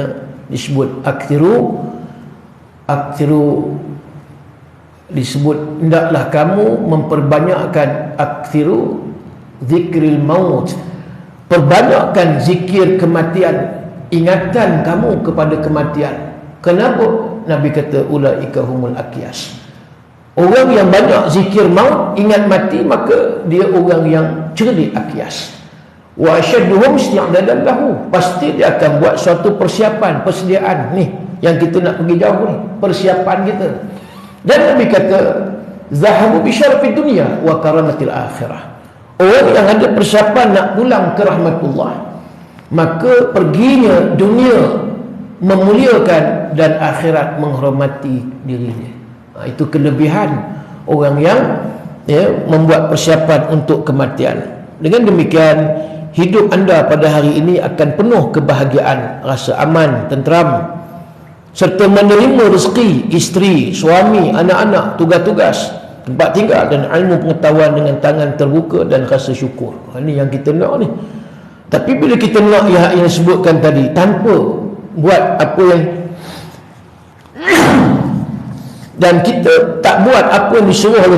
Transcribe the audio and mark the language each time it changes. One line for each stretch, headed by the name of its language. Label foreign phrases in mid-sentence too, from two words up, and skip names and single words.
Malay: Disebut akthiru, disebut hendaklah kamu memperbanyakkan
Arabic: أكثروا ذكر الموت,
Malay: perbanyakkan zikir kematian, ingatan kamu kepada kematian. Kenapa? Nabi kata
Arabic: أولئك هم الأكياس.
Malay: Orang yang banyak zikir maut, ingat mati, maka dia orang yang cerdik, aqyas.
Arabic: وأشدهم استعدادا له,
Malay: pasti dia akan buat suatu persiapan, persediaan ni yang kita nak pergi jauh ni, persiapan kita. Dan Nabi kata
Arabic: ذهبوا بشرف الدنيا وكرامة الآخرة.
Malay: Orang yang ada persiapan nak pulang ke rahmatullah, maka perginya dunia memuliakan dan akhirat menghormati dirinya. Itu kelebihan orang yang membuat persiapan untuk kematian. Dengan demikian, hidup anda pada hari ini akan penuh kebahagiaan, rasa aman, tenteram, serta menerima rezeki isteri, suami, anak-anak, tugas-tugas, tempat tinggal dan ilmu pengetahuan dengan tangan terbuka dan rasa syukur. Ini yang kita nak ni. Tapi bila kita nak yang disebutkan tadi, tanpa buat apa yang dan kita tak buat apa yang disuruh oleh